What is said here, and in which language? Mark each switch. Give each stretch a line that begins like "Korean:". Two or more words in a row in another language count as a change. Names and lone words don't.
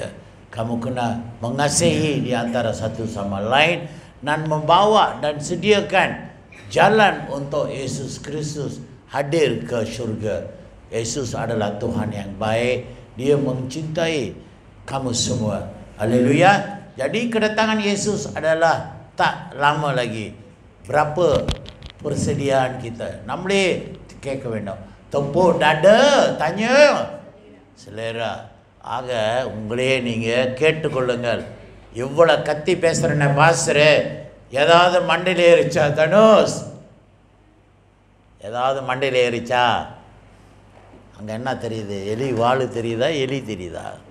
Malay: Kamu kena mengasihi di antara satu sama lain dan membawa dan sediakan jalan untuk Yesus Kristus hadir ke syurga. Yesus adalah Tuhan yang baik. Dia mencintai kamu semua. Haleluya. Jadi kedatangan Yesus adalah tak lama lagi. Berapa persediaan kita?
Tamil: நம்மளே கேட்க வேண்டும். தொப்போ
Malay: dada tanya selera.
Tamil: ஆக உங்களே நீங்கள் கேட்டுக்கொள்ளுங்கள். இவ்வளோ கத்தி பேசுகிறேன்ன பாஸ்டரு, ஏதாவது மண்டையில் ஏறிச்சா? தனுஷ், ஏதாவது மண்டையில் ஏறிச்சா? அங்கே என்ன தெரியுது? எலி வாழு தெரியுதா? எலி தெரியுதா?